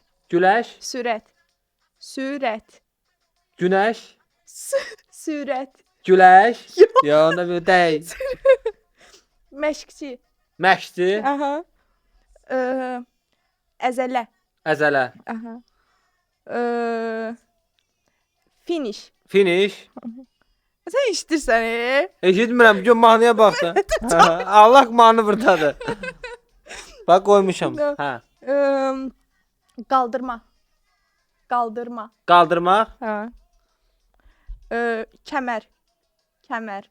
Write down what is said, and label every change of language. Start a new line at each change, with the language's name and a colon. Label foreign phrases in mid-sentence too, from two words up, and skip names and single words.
Azerbaijani: Güləş. Sürət. Sürət. Günəş. Sürət. Güləş. Ya onda bir dəy. Məşqçi. Məşqçi. Aha. Əzələ. Əzələ. Aha. Finish. Finish. Sən işdirsən, Eşitmirəm, bu gün mahnıya bax da. Allah mahnı burdadır. Bax qoymuşam. Hə. Qaldırma. Qaldırma. Qaldırmaq. Hə. Kəmər. Kəmər.